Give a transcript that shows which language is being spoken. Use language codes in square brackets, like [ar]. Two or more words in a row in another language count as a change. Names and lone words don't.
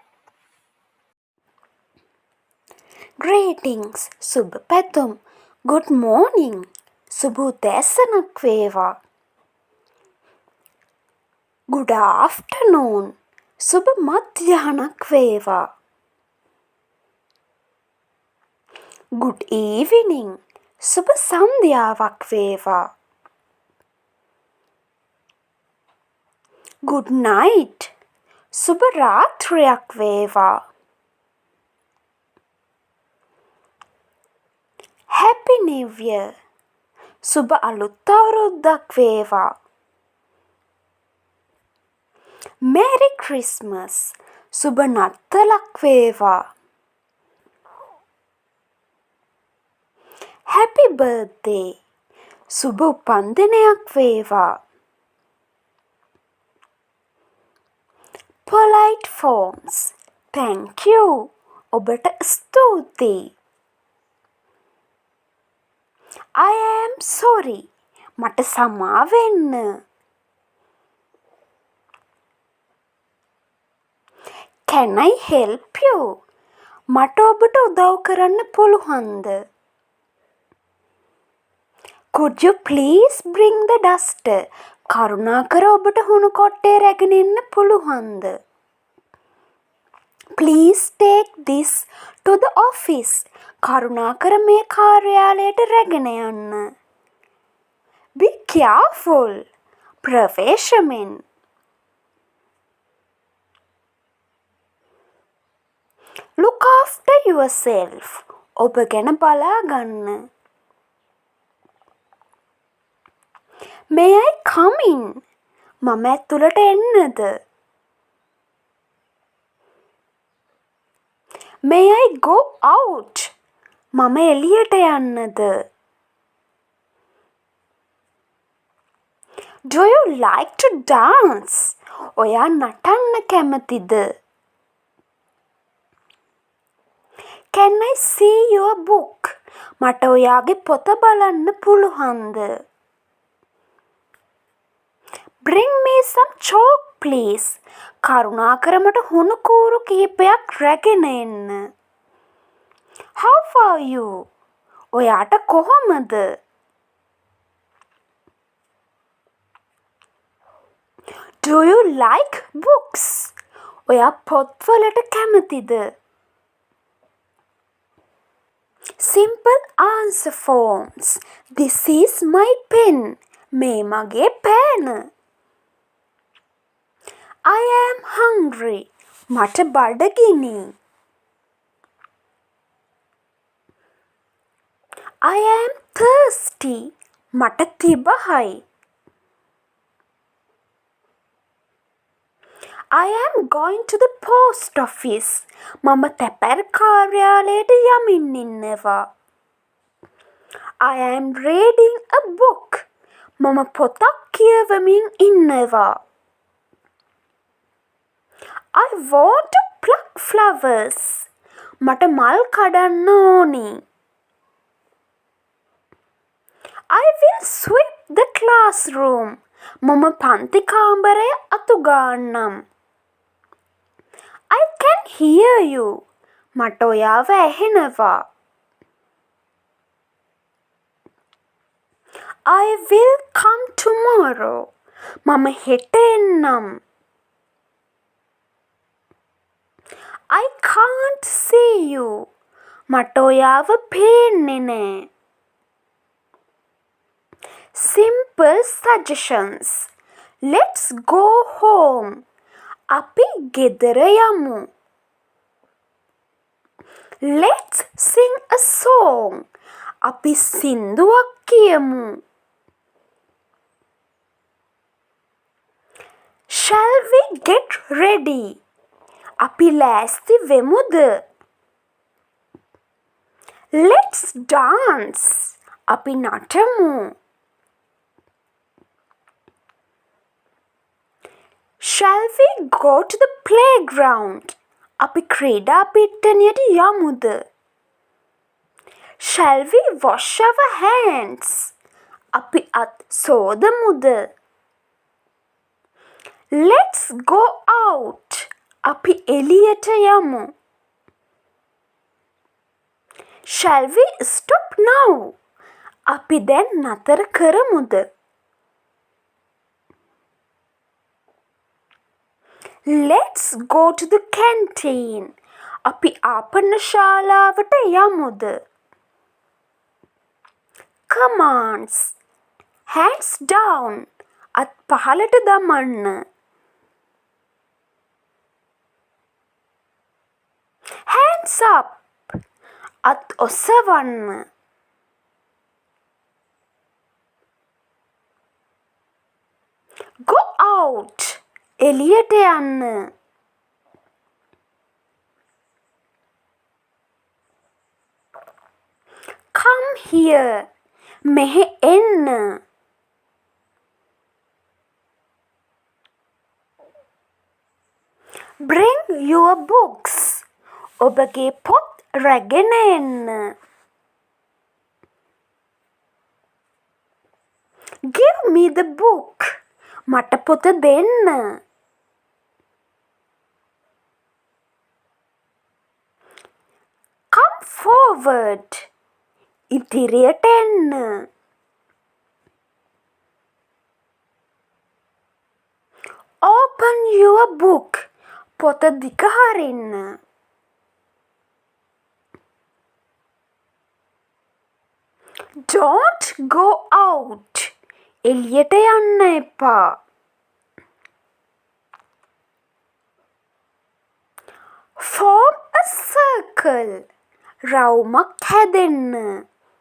[si] Greetings, සුබ පැතුම්. [en] Good morning, [si] සුබ උදෑසනක් වේවා. [en] Good afternoon, [si] සුබ මධ්‍යහනක් වේවා. [en] Good evening, [si] සුබ සන්ධ්‍යාවක් වේවා. [en] Good night, [si] සුබ රාත්‍රියක් වේවා. [en] Happy New Year, [si] සුබ අලුත් අවුරුද්දක් වේවා. [en] Merry Christmas, [si] සුබ නත්තලක් වේවා. [en] Happy birthday, [si] සුබ උපන්දිනයක් වේවා. [en] Polite forms, thank you, [si] ඔබට ස්තුතියි. [en] I am sorry, [si] මට සමා වෙන්න. [en] Can I help you? [si] මට ඔබට උදව් කරන්න පුළුවන්ද? [en] Could you please bring the duster? [si] කරුණාකර ඔබට හුණු කොට්ටේ රැගෙන එන්න පුළුවන්ද? [en] Please take this to the office. [si] කරුණාකර මේ කාර්යාලයට රැගෙන යන්න. [en] Be careful. [si] ප්‍රවේශමෙන්. [en] Look after yourself. [si] ඔබ ගැන බලා ගන්න. [en] May I come in? [si] මම ඇතුළට එන්නද? [en] May I go out? [si] මම එළියට යන්නද? [en] Do you like to dance? [si] ඔයා නටන්න කැමතිද? [en] Can I see your book? [si] මට ඔයාගේ පොත බලන්න පුළුවන්ද? [en] Bring me some chalk, please. [si] කරුණාකර මට හුණු කූරු කිහිපයක් රැගෙන එන්න. [en] How are you? [si] ඔයාට කොහොමද? [en] Do you like books? [si] ඔයා පොත්වලට කැමතිද? [en] Simple answer forms. This is my pen. [si] මේ මගේ පෑන. [en] I am hungry. [si] මට බඩගිනි. [en] I am thirsty. [si] මට තිබහයි. [en] I am going to the post office. [si] මම තැපැල් කාර්යාලයට යමින් ඉන්නවා. [en] I am reading a book. [si] මම පොතක් කියවමින් ඉන්නවා. [en] I want to pluck flowers. [si] මට මල් කඩන්න ඕනි. [en] I will sweep the classroom. [si] මම පන්ති කාමරය අතුගාන්නම්. [en] I can hear you. [si] මට ඔයාව ඇහෙනවා. [en] I will come tomorrow. [si] මම හෙට එන්නම්. [en] I can't see you. [si] මට ඔයාව පේන්නේ නෑ. [en] Simple suggestions. Let's go home. [si] අපි ගෙදර යමු. [en] Let's sing a song. [si] අපි සින්දුවක් කියමු. [en] Shall we get ready? [si] අපි ලෑස්ති වෙමුද? [en] Let's dance. [si] අපි නටමු. [en] Shall we go to the playground? [si] අපි ක්‍රීඩා පිට්ටනියට යමුද? [en] Shall we wash our hands? [si] අපි අත් සෝදමුද? [en] Let's go out. [si] අපි එළියට යමු. [en] Shall we stop now? [si] අපි දැන් නතර කරමුද? [en] Let's go to the canteen. [si] අපි ආපනශාලාවට යමුද? [en] Commands. Hands down. [si] අත් පහළට දමන්න. [en] Hands up. [si] අත් ඔසවන්න. [en] Go out. [si] එළියට යන්න. [en] Come here. [si] මෙහෙ එන්න. [en] Bring your books. [si] ඔබගේ පොත් රැගෙන එන්න. [en] Give me the book. [si] මට පොත දෙන්න. [en] Come forward. [si] ඉදිරියට එන්න. [en] Open your book. [si] පොත දිග හරින්න. [en] Don't go out. [si] එළියට යන්න එපා. [en] Form a circle. [si] රවුමක් හැදෙන්න.